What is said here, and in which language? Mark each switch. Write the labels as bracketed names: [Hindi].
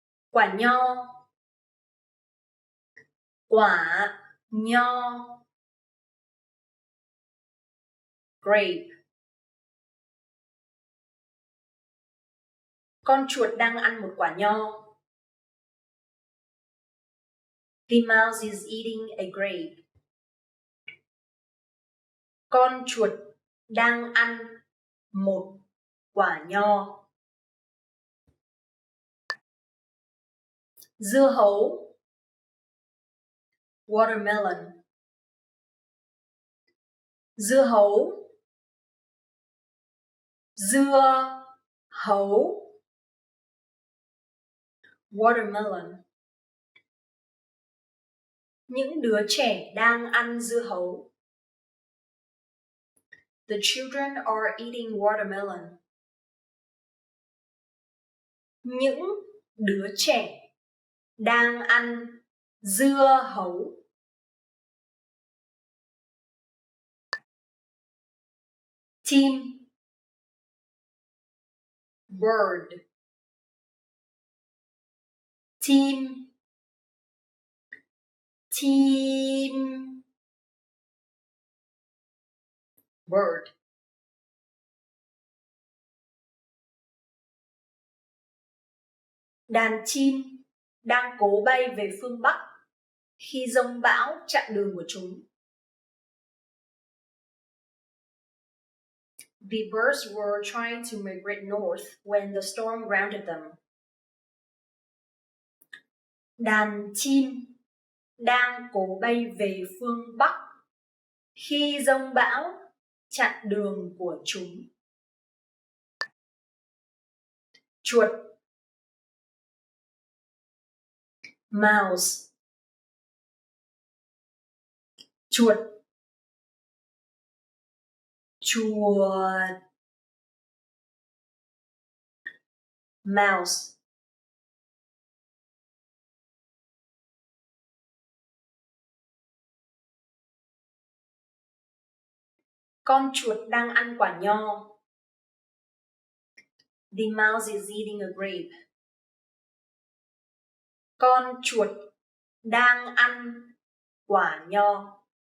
[Vietnamese] Quả nho, quả nho, grape. Con chuột đang ăn một quả nho. [English] The mouse is eating a grape. [Vietnamese] Con chuột đang ăn một quả nho. Dưa hấu, watermelon. Dưa hấu, dưa hấu, watermelon. Những đứa trẻ đang ăn dưa hấu. [English] The children are eating watermelon. [Vietnamese] Những đứa trẻ đang ăn dưa hấu. Team, bird. Team, team, bird. Đàn chim đang cố bay về phương Bắc khi giông bão chặn đường của chúng. [English] The birds were trying to migrate north when the storm grounded them. [Vietnamese] Đàn chim đang cố bay về phương Bắc khi giông bão chặn đường của chúng. Chuột, mouse. Chuột, chuột, mouse. Con chuột đang ăn quả nho. [English] The mouse is eating a grape. [Vietnamese] Con chuột đang ăn quả nho.